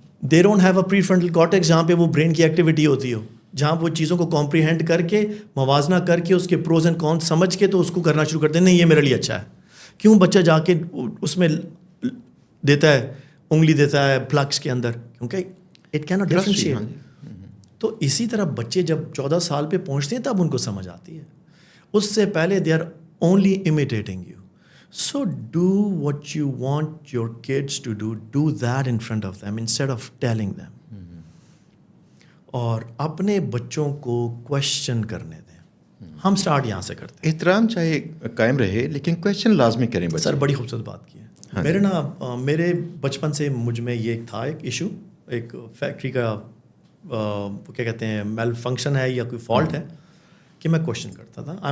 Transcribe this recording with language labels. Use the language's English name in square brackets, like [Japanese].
[English] they don't have a prefrontal cortex [Urdu] جہاں پہ وہ برین کی ایکٹیویٹی ہوتی ہو, جہاں وہ چیزوں کو کمپریہینڈ کر کے موازنہ کر کے اس کے پروز اینڈ کونس سمجھ کے تو اس کو کرنا شروع کرتے ہیں. نہیں یہ میرے لیے اچھا ہے. کیوں بچہ جا کے اس میں دیتا ہے, انگلی دیتا ہے پلگس کے اندر, کیونکہ [English] It can not differentiate. [Urdu] تو اسی طرح بچے جب 14 سال پہ پہنچتے ہیں تب ان کو سمجھ آتی ہے. اس سے پہلے [English] They are only imitating you. So do what you want your kids to do. Do that in front of them instead of telling them. [Urdu] اور اپنے بچوں کو کوشچن کرنے دیں. ہم سٹارٹ یہاں سے کرتے ہیں. احترام چاہے قائم رہے لیکن کوشچن لازمی کریں بچے. سر بڑی خوبصورت بات کی ہے. میرے بچپن سے مجھ میں یہ تھا ایک ایشو, ایک فیکٹری کا کیا کہتے ہیں میل فنکشن ہے یا کوئی فالٹ ہے کہ میں کوشچن کرتا تھا.